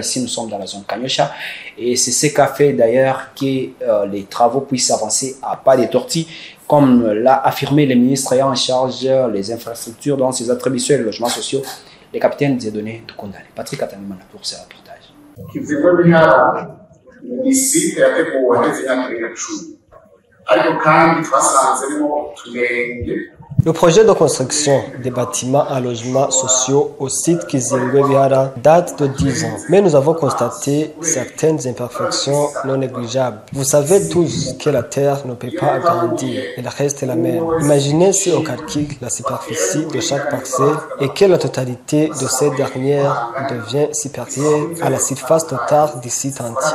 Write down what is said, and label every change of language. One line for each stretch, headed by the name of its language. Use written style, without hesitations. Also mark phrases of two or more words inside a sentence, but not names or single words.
French: Ici, nous sommes dans la zone Kanyosha. Et c'est ce qu'a fait d'ailleurs que les travaux puissent avancer à pas de tortilles, comme l'a affirmé le ministre ayant en charge les infrastructures dans ses attributions et les logements sociaux, le capitaine Dieudonné Tukundane. Patrick Atamimana pour ce reportage.
Rundi: Kizingwe Biara ni site yateguwe hageze imyaka 10 ariko kandi twasanzemo utunenge.
French: Le projet de construction des bâtiments à logements sociaux au site Kizingwe Biara date de 10 ans, mais nous avons constaté certaines imperfections non négligeables. Vous savez tous que la terre ne peut pas agrandir, elle reste la même. Imaginez si on calcule la superficie de chaque parcelle et que la totalité de cette dernière devient supérieure à la surface totale du site entier.